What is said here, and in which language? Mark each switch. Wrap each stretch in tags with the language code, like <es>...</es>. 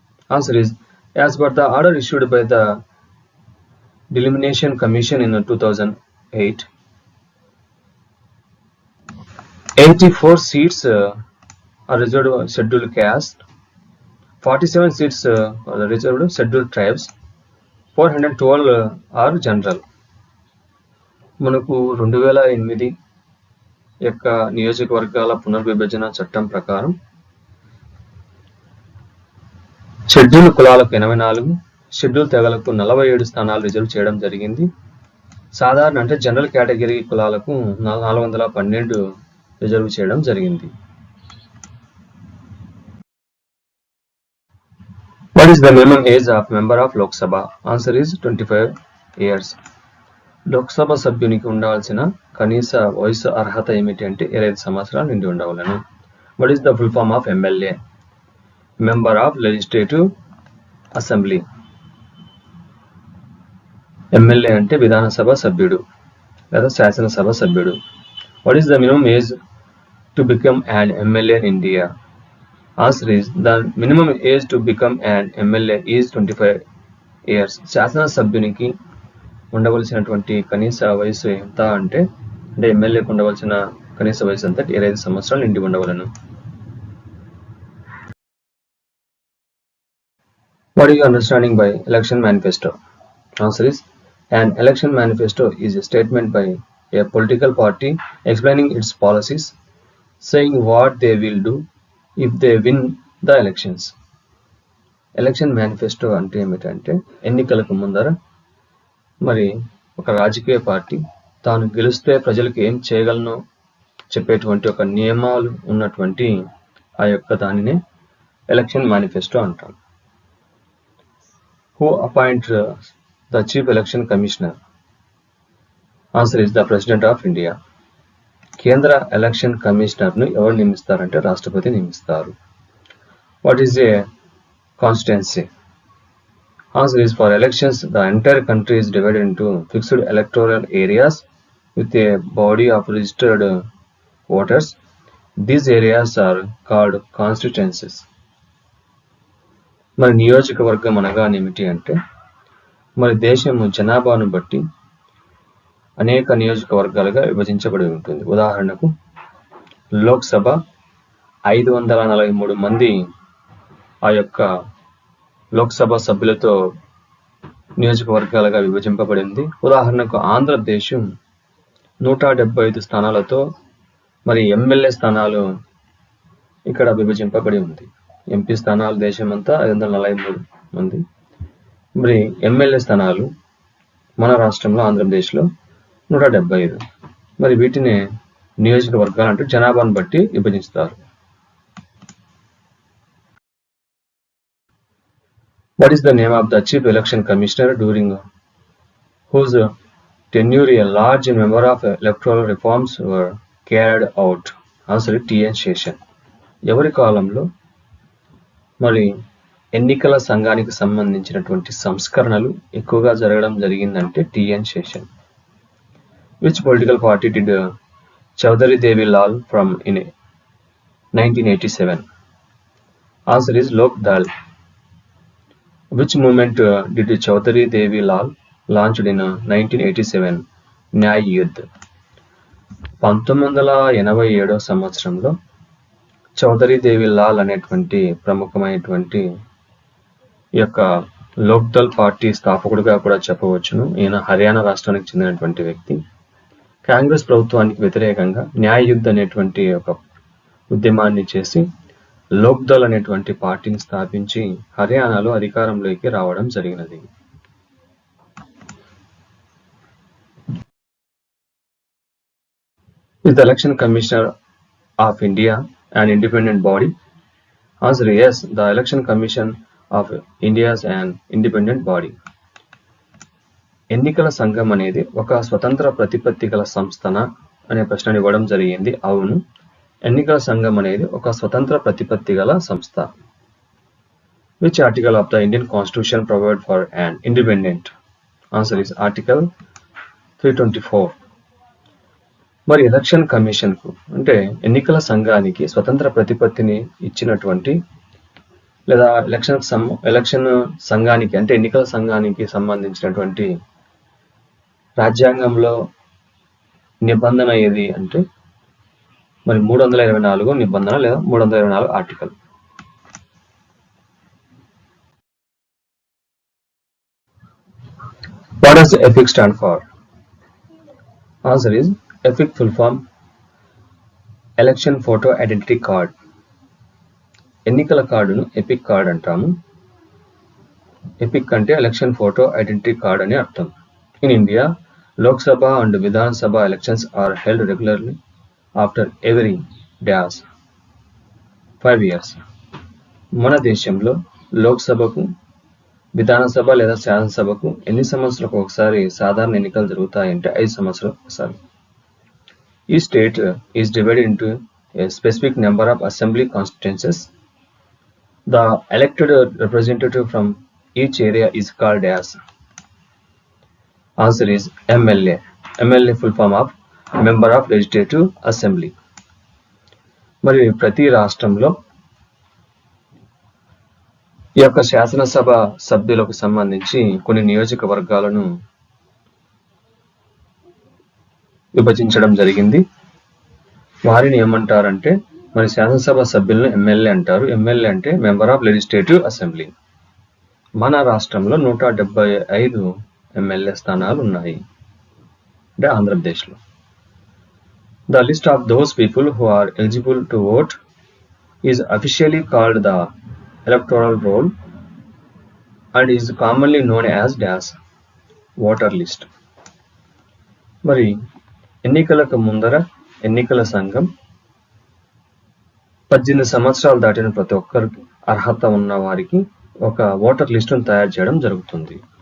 <en>Answer is, as per the order issued by the Delimitation Commission in 2008, 84 seats are reserved for scheduled caste, 47 seats are reserved for scheduled tribes, 412 are general.</en> <te>మనకు 2008 యొక్క నియోజకవర్గాల పునర్విభజన చట్టం ప్రకారం schedule కులాలకు 84, schedule తెగలకు 47 స్థానాలు reserve చేయడం జరిగింది. సాధారణ అంటే జనరల్ కేటగిరీ కులాలకు 412 రిజర్వ్ చేయడం జరిగింది.</te> <en>What is the minimum age of member of Lok Sabha? Answer is 25 years.</en> <te>Lok Sabha సభ్యునికి ఉండాల్సిన కనీస వయసు అర్హత ఏమిటి అంటే 25 సంవత్సరాలు నిండి ఉండవలను.</te> <en>What is the full form of MLA? Member of Legislative Assembly.</en> <te>MLA అంటే విధానసభ సభ్యుడు లేదా శాసనసభ సభ్యుడు.</te> <en>What is the minimum age to become an MLA in India? Answer is, the minimum age to become an MLA is 25 years.</en> <te>శాసనసభ్యునికి ఉండవలసినటువంటి కనీస వయసు ఎంత అంటే ఎమ్మెల్యేకి ఉండవలసిన కనీస వయసు ఎంత? 25 సంవత్సరాలు నిండి ఉండవలను.</te> <en>What is your understanding by election manifesto? Answer is, an election manifesto is a statement by a political party explaining its policies, saying what they will do if they win the elections.</en> <te>Election manifesto అంటే ఏమిటంటే ఎన్నికలకు ముందర మరి ఒక రాజకీయ party తాను గెలిస్తే ప్రజలకు ఏం చేయగలనో చెప్పేటువంటి ఒక నియమాలు ఉన్నటువంటి ఆ యొక్క దానినే ఎలక్షన్ మేనిఫెస్టో అంటాం.</te> <en>Who appoints the Chief Election Commissioner? Answer is the President of India.</en> <te>కేంద్ర ఎలక్షన్ కమిషనర్ను ఎవరు నియమిస్తారంటే రాష్ట్రపతి నియమిస్తారు.</te> <en>What is a constituency? Answer is, for elections, the entire country is divided into fixed electoral areas with a body of registered voters. These areas are called constituencies.</en> <te>మరి నియోజకవర్గం అనగానేమిటి అంటే మరి దేశము జనాభాను బట్టి అనేక నియోజకవర్గాలుగా విభజించబడి ఉంటుంది. ఉదాహరణకు లోక్సభ 543 మంది ఆ యొక్క లోక్సభ సభ్యులతో నియోజకవర్గాలుగా విభజింపబడింది. ఉదాహరణకు ఆంధ్రదేశం 175 స్థానాలతో మరి ఎమ్మెల్యే స్థానాలు ఇక్కడ విభజింపబడి ఉంది. ఎంపీ స్థానాలు దేశమంతా 543 మంది. మరి ఎమ్మెల్యే స్థానాలు మన రాష్ట్రంలో ఆంధ్రప్రదేశ్లో 175. మరి వీటిని నియోజకవర్గాలు అంటే జనాభాను బట్టి విభజిస్తారు.</te> <en>What is the name of the Chief Election Commissioner during whose tenure a large number of electoral reforms were carried out? Answer is T.N. Seshan.</en> <te>ఎవరి కాలంలో మరి ఎన్నికల సంఘానికి సంబంధించినటువంటి సంస్కరణలు ఎక్కువగా జరగడం జరిగిందంటే TN Seshan.</te> <en>Which political party did Chaudhary Devi Lal from in 1987? Answer is Lok Dal. Which movement did Chaudhary Devi Lal launched in 1987?</en> <hi>NYAY Yudh.</hi> <te>1987 సంవత్సరంలో చౌదరి దేవి లాల్ అనేటువంటి ప్రముఖమైనటువంటి ఈ యొక్క లోక్దల్ పార్టీ స్థాపకుడిగా కూడా చెప్పవచ్చును. ఈయన హర్యానా రాష్ట్రానికి చెందినటువంటి వ్యక్తి. కాంగ్రెస్ ప్రభుత్వానికి వ్యతిరేకంగా న్యాయ్ యుద్ధ్ అనేటువంటి ఒక ఉద్యమాన్ని చేసి లోక్దల్ అనేటువంటి పార్టీని స్థాపించి హర్యానాలో అధికారంలోకి రావడం జరిగినది.</te> <en>Is the Election Commissioner of India an independent body? Answer is yes, the Election Commission of India is an independent body.</en> <te>ఎన్నికల సంఘం అనేది ఒక స్వతంత్ర ప్రతిపత్తి గల సంస్థన అనే ప్రశ్న ఇవ్వడం జరిగింది. అవును, ఎన్నికల సంఘం అనేది ఒక స్వతంత్ర ప్రతిపత్తి గల సంస్థ.</te> <en>Which article of the Indian Constitution provide for an independent? Answer is Article 324.</en> <te>మరి ఎలక్షన్ కమిషన్ కు అంటే ఎన్నికల సంఘానికి స్వతంత్ర ప్రతిపత్తిని ఇచ్చినటువంటి లేదా ఎలక్షన్ సంఘానికి అంటే ఎన్నికల సంఘానికి సంబంధించినటువంటి రాజ్యాంగంలో నిబంధన ఏది అంటే మరి 324 నిబంధన లేదా 324 article.</te> <en>What does EPIC stand for? Answer is EPIC full form election photo identity card.</en> <te>ఎన్నికల కార్డును ఎపిక్ కార్డ్ అంటాము.</te> <en>EPIC</en> <te>అంటే</te> <en>election photo identity card</en> <te>అని అర్థం.</te> <en>In India, Lok Sabha and Vidhan Sabha elections are held regularly after every 5 years.</en> <te>మన దేశంలో లోక్సభకు, విధానసభ లేదా శాసనసభకు ఎన్ని సంవత్సరాలకు ఒకసారి సాధారణ ఎన్నికలు జరుగుతాయంటే 5 సంవత్సరాలకు ఒకసారి.</te> <en>Each state is divided into a specific number of assembly constituencies. The elected representative from each area is called as. Answer is MLA. MLA full form of Member of Legislative Assembly.</en> <te>మరి ప్రతి రాష్ట్రంలో ఈ యొక్క శాసనసభ సభ్యులకు సంబంధించి కొన్ని నియోజకవర్గాలను విభజించడం జరిగింది. వారిని ఏమంటారంటే మరి శాసనసభ సభ్యులను ఎమ్మెల్యే అంటారు. ఎమ్మెల్యే అంటే</te> <en>Member of legislative assembly.</en> <te>మన రాష్ట్రంలో 175 ఎమ్మెల్యే స్థానాలు ఉన్నాయి, అంటే ఆంధ్రప్రదేశ్లో.</te> <en>The list of those people who are eligible to vote is officially called the electoral roll and is commonly known as voter list.</en> <te>మరి ఎన్నికలకు ముందర ఎన్నికల సంఘం 18 సంవత్సరాలు దాటిన ప్రతి ఒక్కరికి అర్హత ఉన్న వారికి ఒక ఓటర్ లిస్టును తయారు చేయడం జరుగుతుంది.</te>